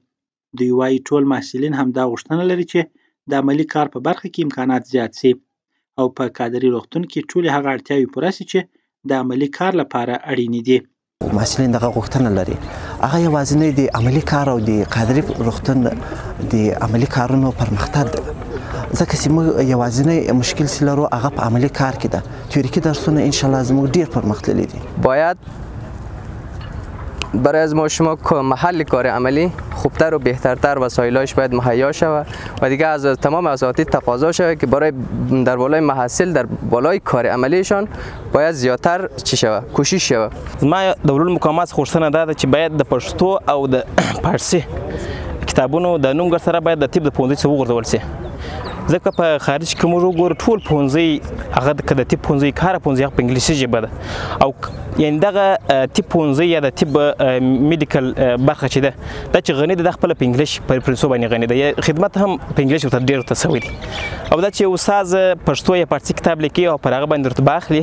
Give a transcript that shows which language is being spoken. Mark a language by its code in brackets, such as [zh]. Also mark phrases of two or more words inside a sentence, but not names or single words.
[ps] دوی وایي ټول محصلین هم دا غوښتنه لري چې د عملي کار په برخه کې امکانات زیات شي او په کادري روغتون کې ټولې هغه اړتیاوې پوره شي چې د عملي کار لپاره اړینې دي. محصلین دغه غوښتنه لري، هغه یوازینی د عملي کار او د کادري روغتون د عملي کارونو پرمختګ ده، ځکه چې موږ یوازینی مشکل چې لرو هغه په عملي کار کې ده. تیوریکي درسونه انشاءالله زموږ ډیر پرمختللي دي. [fa] باید برای از ما شما محل کار عملی خوبتر و بهترتر وسایلش باید مهیا شود و دیگه از تمام اساتید تقاضا شود که برای در بالای محصل در بالای کار عملیشان باید زیاتر چی شود کوشش شود. [ps] ما د ولول مقامات غوښتنه ده چې باید د پښتو او د فارسي کتابونو د نوم سره باید د طب د پوهنځي څخه وغورځول شي، ځکه په خارج کې موږ وګورو ټول پوهنځي هغه د طب پوهنځي کار پوهنځي هغه په انګلیسي ژبه ده او یعنې دغه طب پوهنځي یا د طب میډیکل برخه چې ده دا چې غني ده د خپله په انګلیش په پرنسو باندې غني ده، یا خدمت هم په انګلیش ورته ډېر ورته سوی دي او دا چې استاد پښتو یا فارسي کتاب لیکي او پر هغه باندې رتبه اخلي.